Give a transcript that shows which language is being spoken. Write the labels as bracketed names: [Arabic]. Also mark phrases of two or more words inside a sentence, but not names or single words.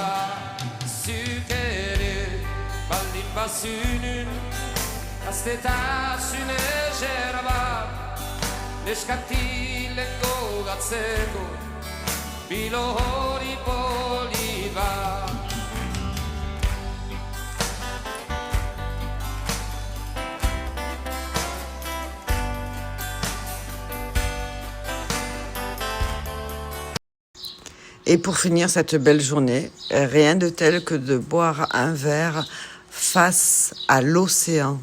[Basque] Zuk ere baldin bazunun gaztetasun ezerba, neskatilen gogatzeko bilo hori poli ba. [French] Et pour finir cette belle journée, rien de tel que de boire un verre face à l'océan.